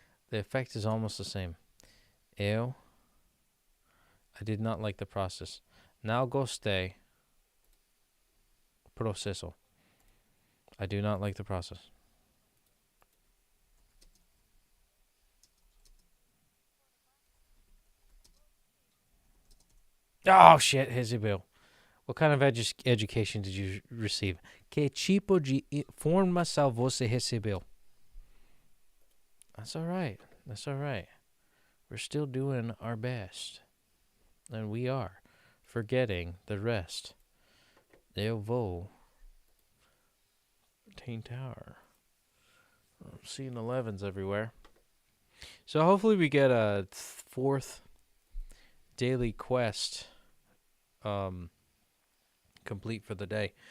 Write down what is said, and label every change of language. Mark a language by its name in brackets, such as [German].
[English] The effect is almost the same. I did not like the process. [Portuguese] Não gostei. Processo. [English] I do not like the process. Oh, shit, recebeu. What kind of education did you receive? [Portuguese] Que tipo de informação você recebeu? [English] That's all right. That's all right. We're still doing our best. And we are forgetting the rest. [Portuguese] Eu vou tentar. [English] I'm seeing 11s everywhere. So hopefully we get a 4th daily quest complete for the day.